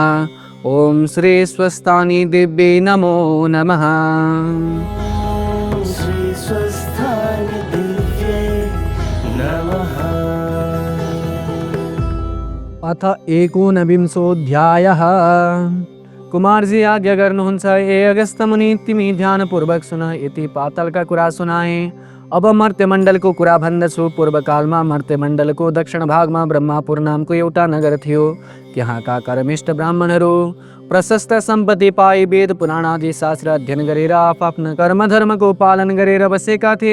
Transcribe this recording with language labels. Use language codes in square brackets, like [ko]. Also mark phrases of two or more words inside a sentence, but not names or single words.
[sa] ॐ श्री स्वस्थानि दिव्यै नमो नमः। ॐ श्री स्वस्थाय दिव्ये नमः। अथ एकोनविंशोऽध्यायः। [ne] कुमारजी आज्ञा गर्नुहुन्छ ए अगस्त मुनि तिमी ध्यानपूर्वक सुन। यति पातालका कुरा सुनाए। अब मर्त्यमण्डलको कुरा भन्दछु। पूर्वकालमा मर्त्यमण्डलको दक्षिण भागमा ब्रह्मापुर नामको एउटा नगर थियो। त्यहाँका कर्मिष्ठ ब्राह्मणहरू प्रशस्त सम्पत्ति पाई वेद पुराण आदि शास्त्र अध्ययन गरेर आफ्नो कर्मधर्मको पालन गरेर बसेका थिए।